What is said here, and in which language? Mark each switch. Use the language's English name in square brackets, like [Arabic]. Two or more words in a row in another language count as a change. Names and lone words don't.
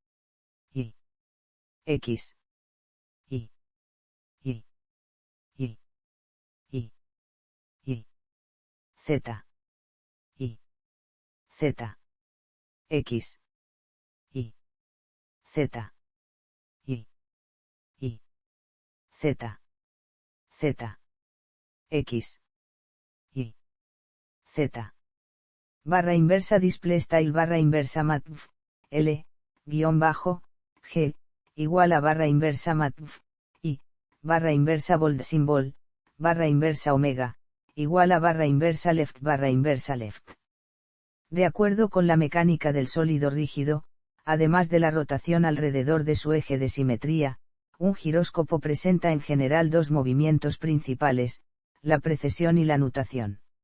[Spanish] X, Y, Z, Z, X, Y, Z, Z, Z, X, Y, Z. Barra inversa [English] display style [Spanish] barra inversa matv, L, guión bajo, G, igual a barra inversa matv, Y, barra inversa [English] bold symbol, [Spanish] barra inversa omega, igual a barra inversa left barra inversa left. De acuerdo con la mecánica del sólido rígido, además de la rotación alrededor de su eje de simetría, un giróscopo presenta en general dos movimientos principales, la precesión y la nutación.